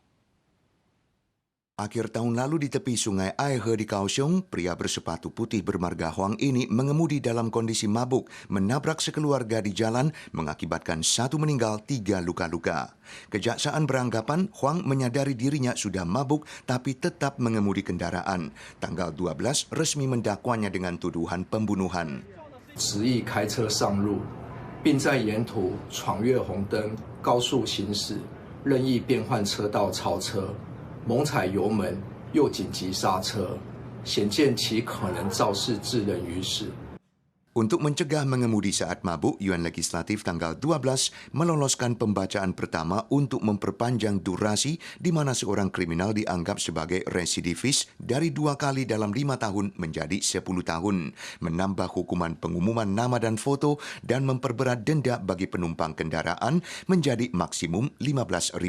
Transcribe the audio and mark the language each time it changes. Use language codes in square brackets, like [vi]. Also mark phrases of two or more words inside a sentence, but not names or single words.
[id] Akhir tahun lalu di tepi sungai Aihe di Kaohsiung, pria bersepatu putih bermarga Huang ini mengemudi dalam kondisi mabuk, menabrak sekeluarga di jalan, mengakibatkan 1 meninggal, 3 luka-luka. Kejaksaan beranggapan Huang menyadari dirinya sudah mabuk tapi tetap mengemudi kendaraan. Tanggal 12 resmi mendakwanya dengan tuduhan pembunuhan. [zh] 执意开车上路，并在沿途闯越红灯、高速行驶，任意变换车道超车。猛踩油门，又紧急刹车，显见其可能肇事致人于死。 [id] Untuk mencegah mengemudi saat mabuk, UN Legislatif tanggal 12 meloloskan pembacaan pertama untuk memperpanjang durasi di mana seorang kriminal dianggap sebagai residivis dari 2 kali dalam 5 tahun menjadi 10 tahun, menambah hukuman pengumuman nama dan foto, dan memperberat denda bagi penumpang kendaraan menjadi maksimum $15.000.